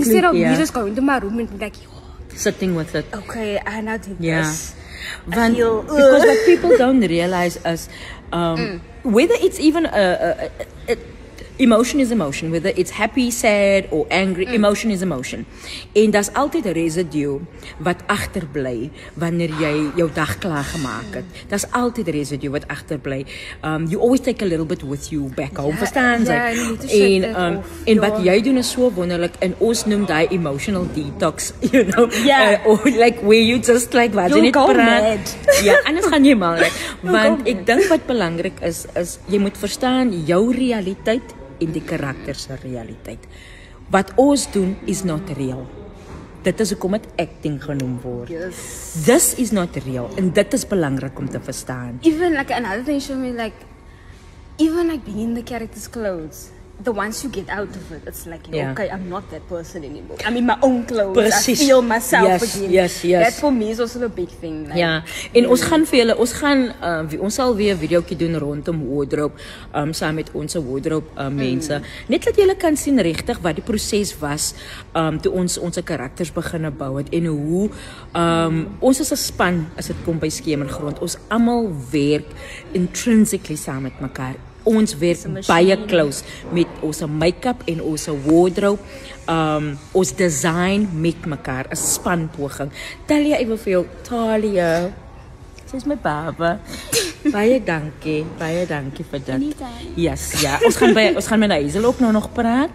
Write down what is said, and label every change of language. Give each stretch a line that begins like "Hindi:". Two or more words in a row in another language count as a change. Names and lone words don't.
English: Instead of me just going to my room and be like, yo, sitting with it. Okay, I now did this. Because what people don't realize is whether it's even emotion is emotion, whether it's happy, sad or angry, emotion is emotion.
Afrikaans: En daar's altyd 'n residue wat agterbly wanneer jy jou dag klaar gemaak het. Daar's altyd 'n residue wat agterbly.
English: You always take a little bit with you back home,
Afrikaans: verstaan jy? En wat jy doen is so wonderlik, en ons noem daai
English: emotional detox, you know. Or like where you just like
Afrikaans: wat jy net praat. Ja, anders gaan jy mal. Want ek dink wat belangrik is jy moet verstaan jou realiteit in die karakter se realiteit. Wat ons doen is
English: not real.
Afrikaans: Dit is hoekom dit acting genoem word.
English: This is not real,
Afrikaans: en dit is belangrik om te verstaan.
English: Even like another thing showed me, like even like being in the character's clothes, the once you get out of it, it's like, okay, I'm not that person anymore. I'm in my own clothes.
Afrikaans: Precies.
English: I feel myself again. Yes. That for me is also a big thing. Like,
Afrikaans: en ons gaan vir julle, ons sal weer 'n videoetjie doen rondom wardrobe, saam met ons wardrobe mense. Net dat julle kan sien regtig wat die proses was, toe ons karakters begin bou het, en hoe ons is 'n span as dit kom by Skemergrond. Ons almal werk intrinsically saam met mekaar. Ons werk baie close met ons make-up en ons wardrobe, ons design met mekaar, 'n spanpoging. Talia, ek wil vir jou, Talia, sy's my baba. Baie dankie vir dit. Yes, ja. Ons gaan met Hazel ook nou nog praat.